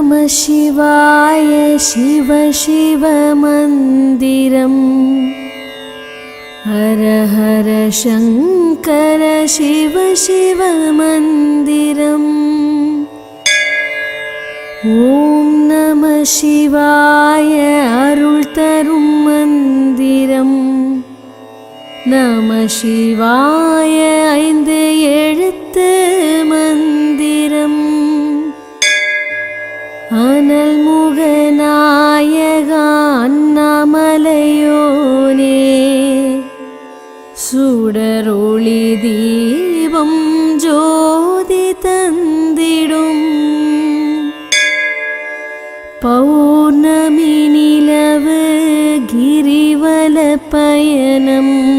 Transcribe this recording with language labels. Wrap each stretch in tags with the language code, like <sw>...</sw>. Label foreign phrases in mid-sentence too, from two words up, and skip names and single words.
<ta>சிவாய சிவ சிவ மந்திரம் ஹர ஹர சங்கர சிவ சிவ மந்திரம்</ta> <sa>ॐ नमः शिवाय</sa> <ta>அருள் தரும் மந்திரம்</ta> <sa>नमः शिवाय</sa> <ta>ஐந்து எழுத்து மந்திரம் அனல் முகநாயகா அண்ணாமலையோனே சுடரொளி தீபம் ஜோதி தந்திடும் பௌர்ணமி நிலவு கிரிவல பயணம்</ta>